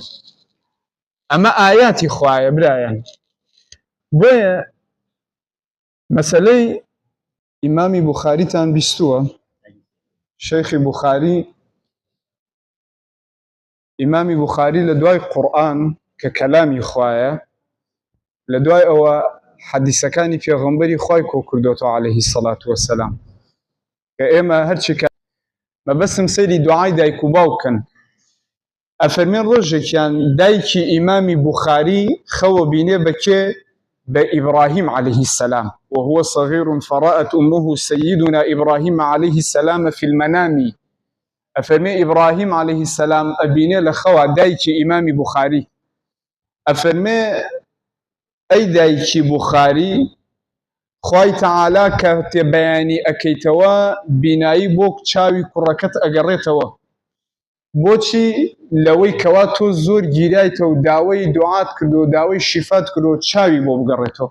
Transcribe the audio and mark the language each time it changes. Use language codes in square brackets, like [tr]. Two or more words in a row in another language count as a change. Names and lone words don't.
[ckb] ئەمە ئاياتی خوایە برایان. بۆیە مەسەلەی ئیمامی بوخاریتان بیستووە، شەیخی بوخاری، ئیمامی بوخاری لە دوای قورئان کە کەلامی خوایە، لە دوای ئەوە حەدیسەکانی پێغەمبەری خوای کۆ کردووەتەوە [ar] عەلەیهی سەڵات وەسەلام، [ckb] کە ئێمە هەرچی کە مەبەستم سەیری دوعای دایک و باوکن. ئەفەرمێن ڕۆژێکیان دایکی ئیمامی بوخاری خەوە بینێ بەکێ بە ئیبراهیم [ar] عەلەیهی السەلام، وهو صغير فرأت أمه سيدنا إبراهيم عليه السلام في المنام. [ckb] ئەفەرمێ ئیبراهیم [ar] عەلەیهی السەلام [ckb] ئەبینێ لە خەوا دایکی ئیمامی بوخاری، ئەفەرمێ ئەی دایکی بوخاری، خوای تەعالا کە تێبەیانی ئەکەیتەوە بینایی بۆ چاوی کوڕەکەت ئەگەڕێتەوە، بۆچی لەوەی کەوا تۆ زۆر گیرایتە و داوای دوعات کردو و داوای شیفات کردو چاوی بۆ بگەڕێتەوە.